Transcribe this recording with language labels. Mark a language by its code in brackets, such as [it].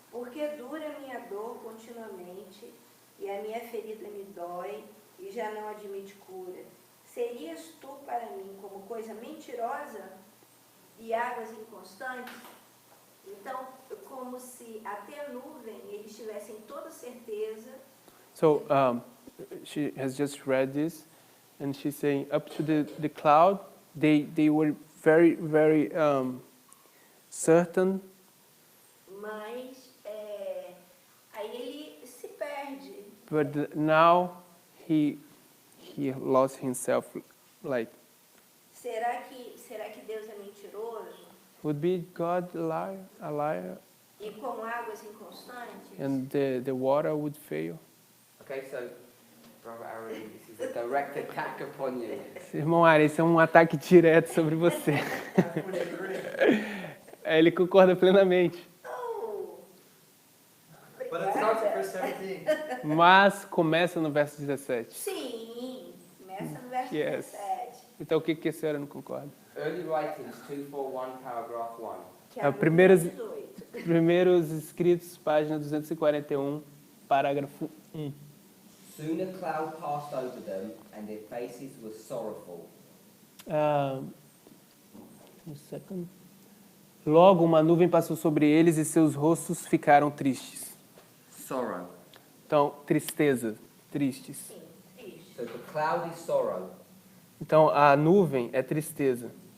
[pt] porque dura a minha dor continuamente, e a minha ferida me dói, e já não admite cura. Serias tu para mim como coisa mentirosa e águas inconstantes? Então, como se até a nuvem eles tivessem toda certeza. [en] so she has just read this, and she's saying up to the cloud, they were very, very certain, [pt] Mas aí ele se perde. [en] but now he lost himself. Like, [pt] Será que Deus é mentiroso? [en] would be God a liar, [pt] E com águas inconstantes? [en] and the water would fail? Okay, so, Brother Aaron, this is a direct attack upon you. [pt] Irmão Ari, esse é um ataque direto sobre você. Ele concorda plenamente. Oh, [en] But it starts at verse 17. [pt] Mas começa no verso 17. Sim, começa no verso [en] Yes. [pt] 17. Então o que a senhora não concorda? [en] Early writings 241, paragraph 1. [pt] Que É, a o primeiros- 18. Primeiros escritos, página 241, parágrafo 1. [en] Soon a cloud passed over them, and their faces were sorrowful. Um second. [pt] Logo uma nuvem passou sobre eles e seus rostos ficaram tristes. [en] Sorrow. [pt] Então, tristeza, tristes. Sim, triste. [en] So the cloud is sorrow. [pt] Então, a nuvem é tristeza.